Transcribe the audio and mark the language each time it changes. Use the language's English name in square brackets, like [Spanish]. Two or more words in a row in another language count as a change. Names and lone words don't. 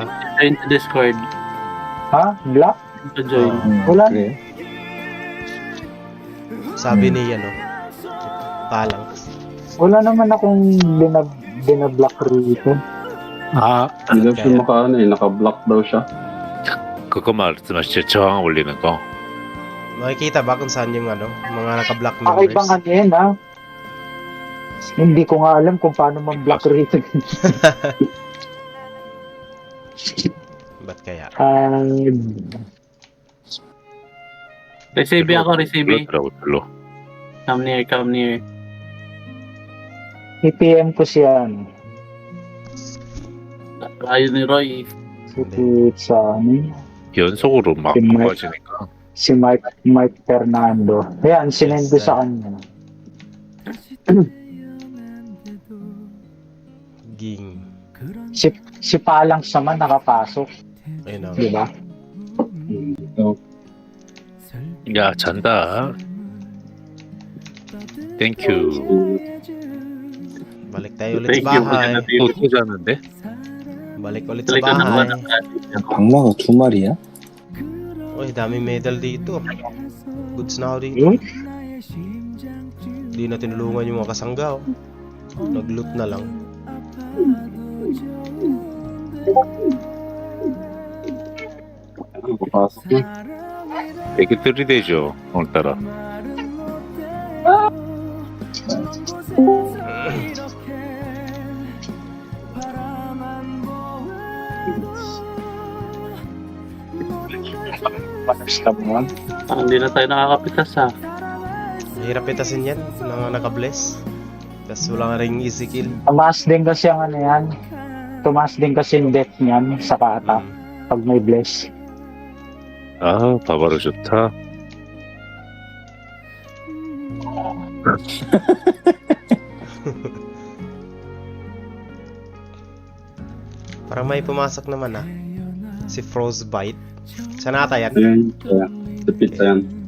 [Filipino] Join sa Discord. Ha? Black? Join. Wala. [Korean] 그래. [Filipino] Sabi niya no. Palang. Wala naman akong binablock rito. [Korean] 아, [Filipino] Hindi daw siya naka-block daw siya. [Korean] 그거 말씀하시죠. 저항 올리는 거. [Filipino] Makikita ba kung saan yung ano, mga naka-block Okay bang numbers? ano yan, ha? Hindi ko nga alam kung paano mag-block rito. Ba't kaya? Receive ako, receive. [Korean] 그렇더라고 별로. [English] Come near. [Filipino] PPM ko siyan. Ayun ni Roy. Si Pizza, ano? [Korean] 연속으로 막 그 말- 빠지니까. [Filipino] Si Mike Fernando. Ayan, sinend ko sa kanya. Ging. Si Palang naman nakapasok, Ayun na. di ba? [Korean] 야 잔다. 땡큐. [Filipino] Balik tayo ulit [English] Thank [Filipino] sa [English] you. [Filipino] bahay. [Korean] 또 자는데? [Filipino] Balik ulit sa Talaga bahay. naman. [Korean] 악마가 두 마리야? [Filipino] Uy, daming medal dito. Goods na ako dito. Yun? Hindi na tinulungan yung mga kasangga. Oh. Nag-loot na lang. Papasok na. [Korean] 되게 들이대죠 오늘따라. [Filipino] Basta mo. Hindi na tayo nakakapitas ha. Mahirap itasin yan. Mga naka-bless. Tapos wala nga ring [English] easy kill. [Filipino] Tumaas din kasi ang ano yan. Tumaas din kasi yung death niyan sa kata pag may bless. [Korean] 아 바바로 좋다. [Filipino] Parang may pumasok naman ah. Si Frostbite. Saan ata yan? Ayan, kaya. Sa pizza yan.